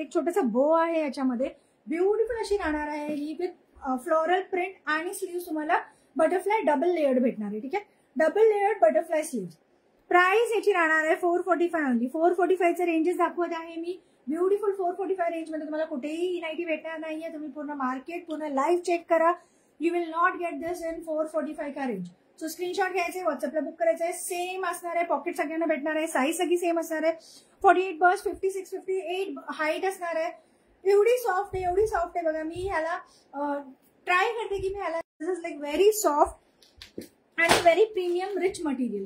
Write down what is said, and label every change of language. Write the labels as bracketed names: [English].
[Marathi] एक छोटासा बो आहे याच्यामध्ये. ब्युटिफुल अशी राहणार आहे ही विथ फ्लोरल प्रिंट आणि स्लीव्ह तुम्हाला बटरफ्लाय डबल लेयर्ड भेटणार आहे. ठीक आहे. Double layered butterfly slew. Price याची राहणार आहे 445 ओनली. 445 चे रेंजेस दाखवत आहे मी. ब्युटिफुल 445 रेंज मध्ये तुम्हाला कुठेही ही नाईटी भेटणार नाहीये. तुम्ही पूर्ण मार्केट पूर्ण लाईव्ह चेक करा. [English] You will not get this in 445 का range. [Marathi] सो स्क्रीनशॉट घ्यायचे, व्हॉट्सअपला बुक करायचं आहे. सेम असणार आहे. पॉकेट सगळ्यांना भेटणार आहे. साईज सगळी सेम असणार आहे. 48 बस, 56, 58 हाईट असणार आहे. एवढी सॉफ्ट आहे, एवढी सॉफ्ट आहे बघा. मी ह्याला ट्राय करते की मी ह्याला, [English] this is like very soft [Marathi] आणि [English] Very premium rich material.